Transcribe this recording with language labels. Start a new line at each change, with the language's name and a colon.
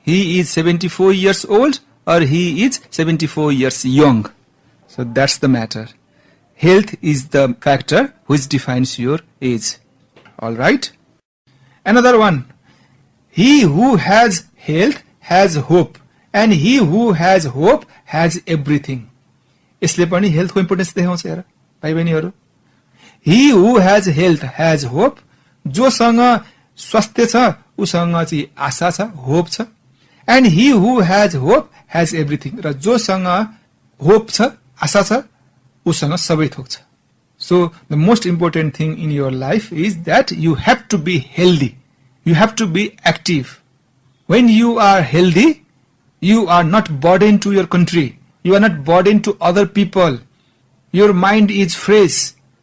English: He is 74 years old or he is 74 years young? So that's the matter. Health is the factor which defines your age. Alright? Another one. He who has health has hope, and he who has hope has everything.
Nepali: यसले पनि हेल्थको importance देखाउँछ हेर भाइ बहिनीहरु.
English: He who has health has hope.
Nepali: जोसँग स्वास्थ्य छ उसँग चाहिँ आशा छ, होप छ.
English: And he who has hope has everything.
Nepali: र जोसँग होप छ, आशा छ, उसँग सबै थोक छ.
English: So the most important thing in your life is that you have to be healthy. You have to be active. When you are healthy, you are not burdened to your country. You are not burdened to other people. Your mind is fresh.